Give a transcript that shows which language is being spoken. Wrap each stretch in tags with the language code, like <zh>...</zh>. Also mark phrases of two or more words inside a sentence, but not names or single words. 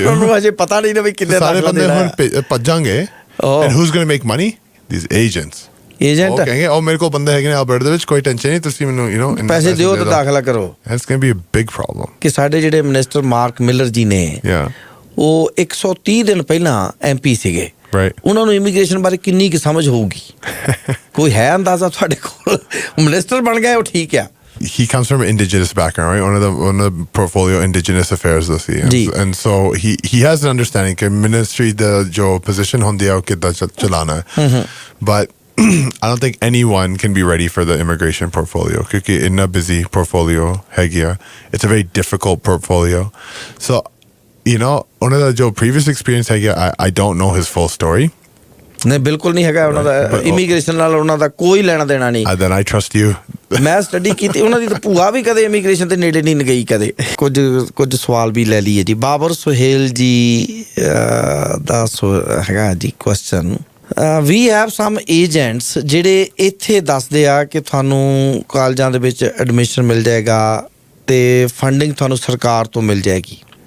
<pa>ਉਹਨੂੰ ਅਜੇ ਪਤਾ ਨਹੀਂ ਨਾ ਵੀ ਕਿੰਨੇ ਸਾਰੇ ਬੰਦੇ ਹੁਣ ਭੱਜਾਂਗੇ</pa> <en>and who's going to make money these agents</en> <pa>ਕਹਿੰਗੇ ਉਹ ਮੇਰੇ ਕੋਲ ਬੰਦੇ ਹੈਗੇ ਨੇ Alberta ਦੇ ਵਿੱਚ ਕੋਈ ਟੈਨਸ਼ਨ ਨਹੀਂ ਤੁਸੀਂ ਮੈਨੂੰ</pa> <en>you know</en> <pa>ਪੈਸੇ ਦਿਓ ਤਾਂ ਦਾਖਲਾ ਕਰੋ</pa> <en>it's going to be a big problem</en> <pa>ਕਿ ਸਾਡੇ ਜਿਹੜੇ ਮਿਨਿਸਟਰ ਮਾਰਕ ਮਿਲਰ ਜੀ ਨੇ ਉਹ 130 ਦਿਨ ਪਹਿਲਾਂ MP ਸੀਗੇ ਉਹਨਾਂ ਨੂੰ ਇਮੀਗ੍ਰੇਸ਼ਨ ਬਾਰੇ ਕਿੰਨੀ ਕੁ ਸਮਝ ਹੋਊਗੀ ਕੋਈ ਹੈ ਅੰਦਾਜ਼ਾ ਤੁਹਾਡੇ ਕੋਲ ਮਿਨਿਸਟਰ ਬਣ ਗਏ ਉਹ ਠੀਕ ਆ</pa> <en>he comes from an indigenous background, right? One of the portfolio indigenous affairs</en> <pa>ਦਾ ਸੀ.</pa> <en>And so he has an understanding that ministry the</en> <pa>ਜੋ ਪੋਜ਼ੀਸ਼ਨ ਹੁੰਦੀ ਹੈ ਕਿੱਦਾਂ ਚਲਾਉਣਾ ਹੈ.</pa> <en>But I don't think anyone can be ready for the immigration portfolio because it's a busy portfolio</en> <pa>ਹੈਗਾ.</pa> <en>It's a very difficult portfolio. So, you know, one of the previous experience</en> <pa>ਹੈਗਾ,</pa> <en>I don't know his full story.</en> <pa>ਨਹੀਂ ਬਿਲਕੁਲ ਨਹੀਂ ਹੈਗਾ ਉਹਨਾਂ ਦਾ ਇਮੀਗ੍ਰੇਸ਼ਨ ਨਾਲ ਉਹਨਾਂ ਦਾ ਕੋਈ ਲੈਣਾ ਦੇਣਾ ਨਹੀਂ</pa> <en>then I trust you.</en> <pa>ਮੈਂ ਸਟੱਡੀ ਕੀਤੀ ਉਹਨਾਂ ਦੀ ਤਾਂ ਭੂਆ ਵੀ ਕਦੇ ਇਮੀਗ੍ਰੇਸ਼ਨ ਦੇ ਨੇੜੇ ਨਹੀਂ ਗਈ ਕਦੇ ਕੁਝ ਸਵਾਲ ਵੀ ਲੈ ਲਈਏ ਜੀ ਬਾਬਰ ਸੁਹੇਲ ਜੀ ਦਾ ਹੈਗਾ ਜੀ ਕੁਐਸਚਨ ਵੀ</pa> <en>have some agents</en> <pa>ਜਿਹੜੇ ਇੱਥੇ ਦੱਸਦੇ ਆ ਕਿ ਤੁਹਾਨੂੰ ਕਾਲਜਾਂ ਦੇ ਵਿੱਚ ਐਡਮਿਸ਼ਨ ਮਿਲ ਜਾਏਗਾ ਤੇ ਫੰਡਿੰਗ ਤੁਹਾਨੂੰ ਸਰਕਾਰ ਤੋਂ ਮਿਲ ਜਾਏਗੀ</pa>